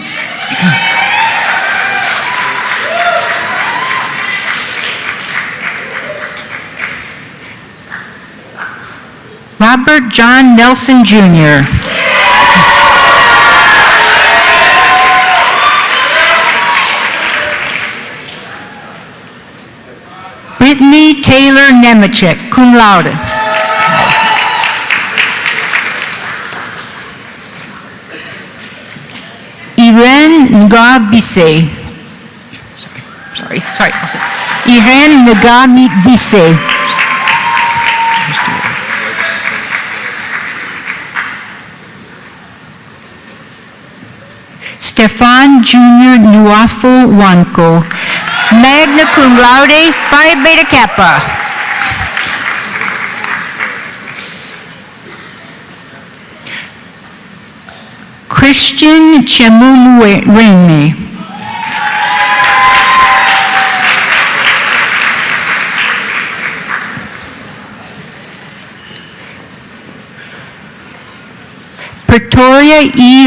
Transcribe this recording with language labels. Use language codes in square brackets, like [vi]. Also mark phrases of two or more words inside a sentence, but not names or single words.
[en] Robert John Nelson Jr. Brittany Taylor Nemechek, [la] cum laude. [en] Irene Nga-Bisse. Sorry. Irene Nga-Bisse. Stefan Jr. Nuafu Wanko, [la] magna cum laude, [en] Phi Beta Kappa. Christian Chemuluene. Pretoria E.